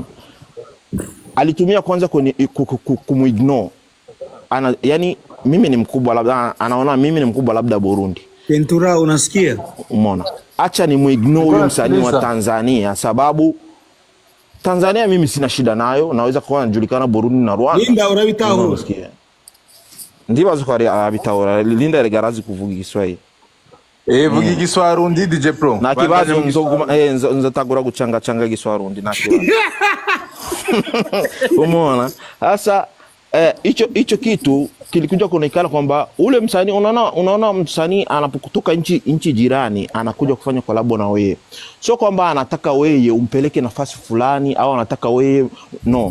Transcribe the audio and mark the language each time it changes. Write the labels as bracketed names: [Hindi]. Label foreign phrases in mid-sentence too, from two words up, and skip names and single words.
[Swahili] Alitumia kwanza kumuignore. Yani mimi ni mkubwa labda, anaona mimi ni mkubwa labda Burundi. Ventura unasikia? Umeona? acha ni muignore huyo msanii wa Tanzania, sababu Tanzania mimi sina shida nayo, naweza kuwa najulikana Burundi na Rwanda. [Rundi] Linda urabitaho. Ndiba zukari abitaho, Linda regarazi kuvuga Kiswahili. Vuga Igiswarundi DJ Pro. Na kibazo nzatagura guchanga Kiswarundi na kibazo. [Swahili] Umeona? Sasa hicho kitu kilikuja kuonekana kwamba ule msanii unaona msanii anapokutoka nchi jirani anakuja kufanya collab na wewe. Sio kwamba anataka wewe umpeleke nafasi fulani au anataka wewe no.